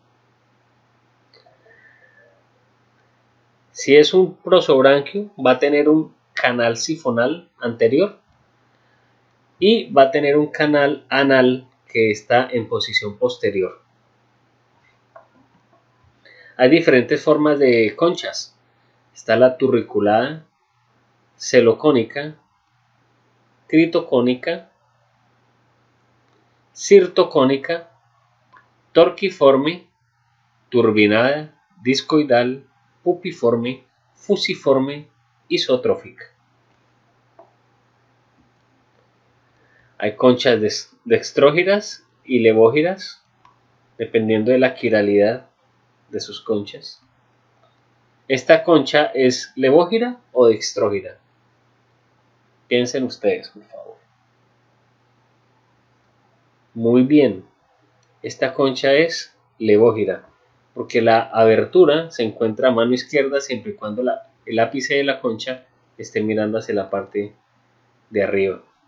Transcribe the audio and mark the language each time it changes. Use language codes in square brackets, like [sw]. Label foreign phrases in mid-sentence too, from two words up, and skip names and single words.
[es] Si es un prosobranquio, va a tener un canal sifonal anterior y va a tener un canal anal que está en posición posterior. Hay diferentes formas de conchas. Está la turriculada, celocónica, critocónica, cirtocónica, torquiforme, turbinada, discoidal, pupiforme, fusiforme, isotrófica. Hay conchas dextrógiras y levógiras, dependiendo de la quiralidad de sus conchas. ¿Esta concha es levógira o dextrógira? Piensen ustedes, por favor. Muy bien, esta concha es levógira, porque la abertura se encuentra a mano izquierda siempre y cuando el ápice de la concha esté mirando hacia la parte de arriba.